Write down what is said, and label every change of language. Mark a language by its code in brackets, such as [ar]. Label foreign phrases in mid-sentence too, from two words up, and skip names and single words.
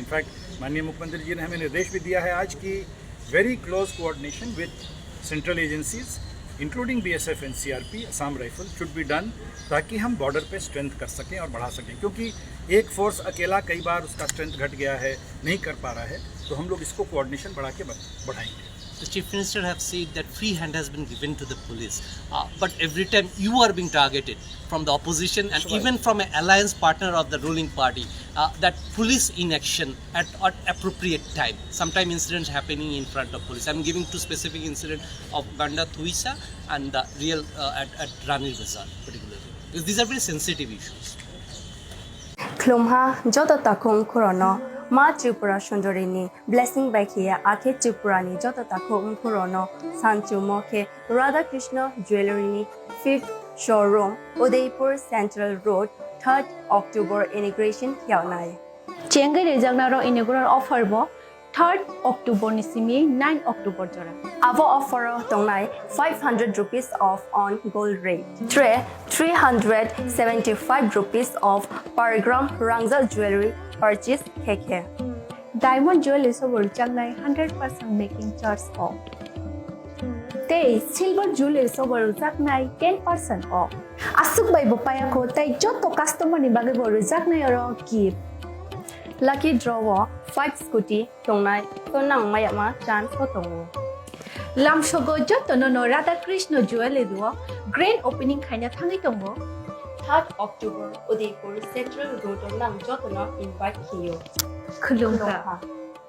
[hi] इनफैक्ट माननीय मुख्यमंत्री जी ने हमें निर्देश भी दिया है आज की [en] very close coordination with central agencies including BSF and CRP, Assam Rifle should be done, [hi] ताकि हम बॉर्डर पे स्ट्रेंथ कर सकें और बढ़ा सकें। क्योंकि एक फोर्स अकेला कई बार उसका स्ट्रेंथ घट गया है, नहीं कर पा रहा है, तो हम लोग इसको कोऑर्डिनेशन बढ़ा के बढ़ाएंगे। [en] the Chief Minister have said that free hand has been given to the police. But every time you are being targeted from the opposition and even from an alliance partner of the ruling party, that police inaction at appropriate time. Sometimes incidents happening in front of police. I'm giving two specific incidents of Ganda Thuisa and the real at Rani Bazaar particularly. Because these are very sensitive issues. [trp] Klumha joto takum kurono ma Tripura Sundarini [en] blessing by [trp] Kia Ake Tripurani joto takum kurono Sanchu Moke Radha Krishna Jewelry [en] 5th Showroom [trp] Udaipur Central Road 3rd October integration Kyaunai. Chengai rejagnaro [en] inaugural offer [trp] bo 3rd October ni simi 9 October jora. [en] Avo offer tongnai 500 rupees off on gold rate. 375 rupees off per gram Rangzal jewelry purchase KK. Diamond jewelry [trp] sobor jangnai [en] 100% making charge off. [trp] Tay [en] silver jewelry [trp] sobor jangnai [en] 10% off. [trp] Asuk bai bopaya ko tay joto customer ni bage boru jangnai aro gift. [en] Lucky draw 5 scooty [trp] tongnai tonang mayama chance ko tongo. Lam shogo joto no Radha Krishna jewelry duo [en] grand opening [trp] khaina thangai tongo. 3rd October Udaipur Central Road nang joto no invite kiyo. Khulumka.